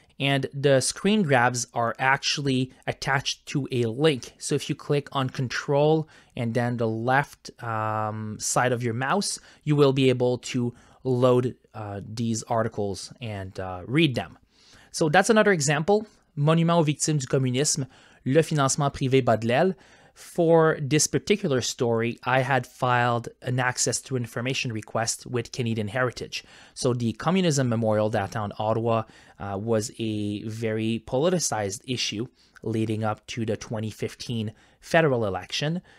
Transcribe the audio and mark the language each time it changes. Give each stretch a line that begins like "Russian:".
English: And the screen grabs are actually attached to a link. So if you click on Control and then the left side of your mouse, you will be able to load these articles and read them. So that's another example.
French: Monument aux victimes du communisme, le financement privé bat de l'aile.
English: For this particular story, I had filed an access to information request with Canadian Heritage. So the Communism Memorial downtown Ottawa was a very politicized issue leading up to the 2015 federal election.